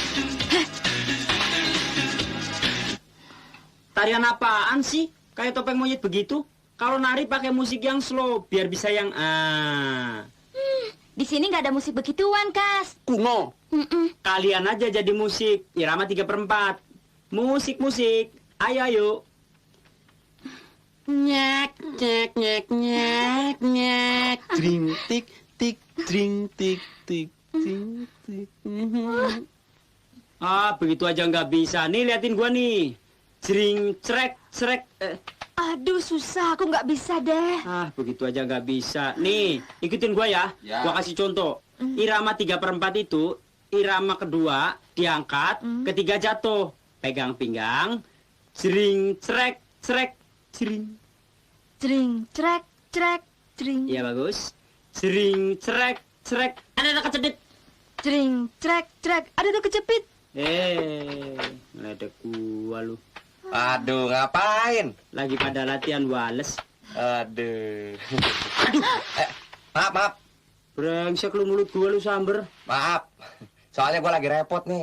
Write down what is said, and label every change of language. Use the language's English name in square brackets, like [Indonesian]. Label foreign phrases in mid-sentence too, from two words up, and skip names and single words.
[Indonesian] Tarian apaan sih? Kayak topeng monyet begitu? Kalau nari pakai musik yang slow, biar bisa yang Di sini nggak ada musik begituan, Kas. Kuno. Kalian aja jadi musik, irama 3/4. Musik, ayo ayo. Nyek, nyek, nyek, nyek, nyek. Dring, tik, tik, dring, tik, tik, dring, tik. Ah, begitu aja nggak bisa. Nih, liatin gua nih. Jering, cerek, cerek. Aduh, susah. Aku nggak bisa deh. Ah, begitu aja nggak bisa. Nih, ikutin gua ya. Ya. Gua kasih contoh. Irama 3/4 itu, irama kedua diangkat, ketiga jatuh. Pegang pinggang. Jering, cerek, cerek, jering. Jering, cerek, cerek, jering. Iya, bagus. Jering, cerek, cerek. Ada kecedit. Jering, cerek, cerek. Ada tuh kecepit. Ngeledek gua lu. Aduh, ngapain? Lagi pada latihan wales. Aduh. Maaf. Brengsek lu mulut gua lu samber. Maaf. Soalnya gue lagi repot nih.